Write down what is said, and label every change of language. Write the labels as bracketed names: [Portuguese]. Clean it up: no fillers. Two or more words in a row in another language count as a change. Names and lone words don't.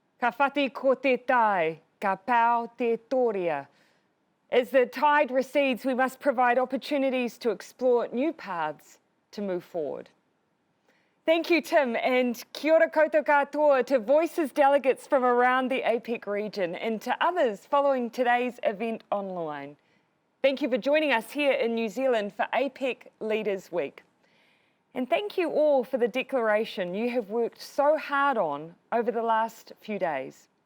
[Māori] Ka whati ko te tai, ka pau te toria. [English] As the tide recedes, we must provide opportunities to explore new paths to move forward. Thank you, Tim, and [Māori] kia ora koutou katoa [English] to Voices delegates from around the APEC region and to others following today's event online. Thank you for joining us here in New Zealand for APEC Leaders Week. And thank you all for the declaration you have worked so hard on over the last few days.